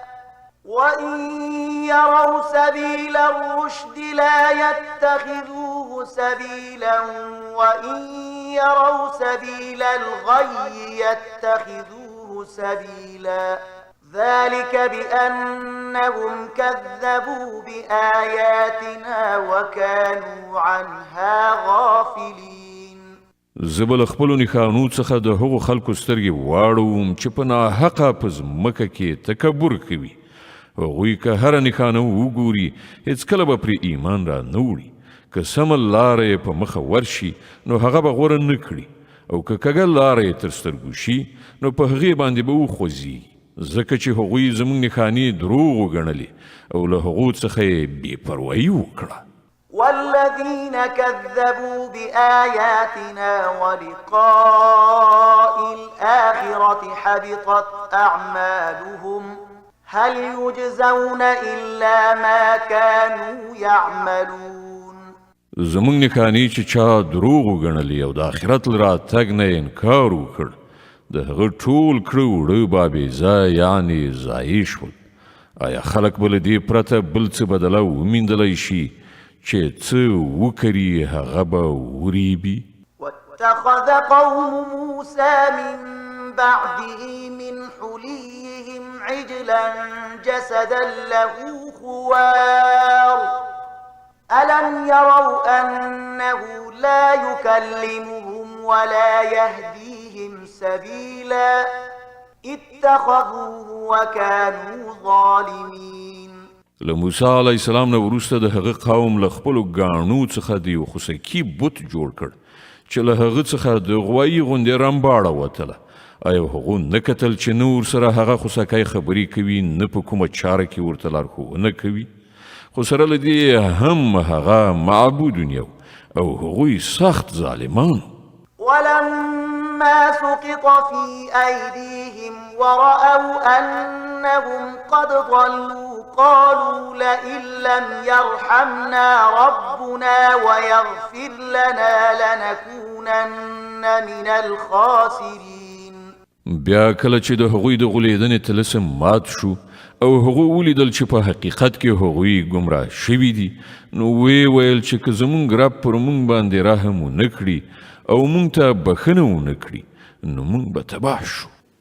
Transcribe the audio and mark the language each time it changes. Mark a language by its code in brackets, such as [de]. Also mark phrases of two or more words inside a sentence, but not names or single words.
[ar] وإن يروا سبيل الغي يتخذوه سبيلا ذلك بأنهم كذبوا بآياتنا وكانوا عنها غافلين. [ps] زبل خپلو نښانو څخه د هغو خلکو سترګې واړوم چې په ناحقه په ځمکه کې تکبر کوي. هغوی که هره نښانه وګوري هېڅکله به پرې ایمان را نه وړي. که سمه لاره یې په مخه ورشي نو هغه به غوره نه کړي او که کږه لاره یې تر سترګو شي نو په هغې باندې به وخوځي، ځکه چې هغوی زموږ نښانې دروغ وګڼلې او له هغو څخه یې بې پروایي وکړه. [ar] والذين كذبوا بآياتنا ولقاء الآخرة حبطت أعمالهم هل يجزون إلا ما كانوا يعملون. [ps] زموږ نښانې چې چا دروغ وګڼلې او د آخرت له راتګ نه انکار وکړ د هغه ټول کړه وړه به بېځایه یعنې ضایع شول. آیا خلک به له دې پرته بل څه بدله وموندلی شي چې څه وکړي هغه به وریبي؟ [ar] واتخذ قوم موسى من بعده من حليهم عجلا جسدا له خوار ألم يروا أنه لا يكلمهم ولا يهديهم سبيلا اتخذوه وكانوا ظالمين. [ps] له موسی [ar] علیه السلام [ps] نه وروسته د هغه قوم له خپلو ګاڼو څخه د یو خوسکي بت جوړ کړ چې له هغه څخه د غوایي غوندې رمباړه وتله. آیا هغو نه کتل چې نه ورسره هغه خوسکی خبرې کوي نه په کومه چاره کې ورته لارښوونه کوي؟ خو سره له دې هم هغه معبودون یو او هغوی سخت ظالمان. [ar] ولما سقط في أيديهم ورأوا أنهم قد ضلوا قالوا لئن لم يرحمنا ربنا ويغفر لنا لنكونن من الخاسرين. [ps] بیا کله چې د هغوی د غولیدنې طلسم مات شو او هغوی ولیدل چې په حقیقت کې هغوی ګمراه شوي دي نو وی ویل چې که زموږ رب پر موږ باندې رحم ونه کړي او موږ ته بښنه ونه کړي نو موږ به تباه شو.